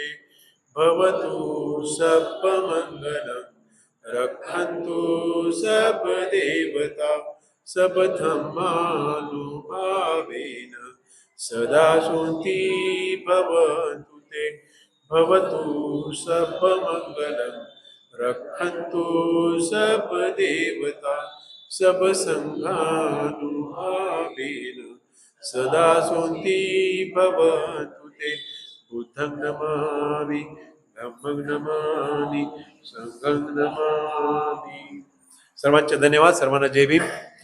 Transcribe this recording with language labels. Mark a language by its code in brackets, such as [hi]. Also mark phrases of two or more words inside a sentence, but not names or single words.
[pi] भवतु सर्वमङ्गलं रक्षन्तु सर्वदेवता सर्वधर्मानुभावेन सदा शान्ति भवन्तु ते. भवतु सर्वमङ्गलं रक्षन्तु सर्वदेवता सर्वसङ्घानुभावेन सदा शान्ति भवन्तु ते. बुद्धं नमामि, धम्मं नमामि, संघं नमामि. [mr] सर्वांचे धन्यवाद. सर्वांना जय भीम.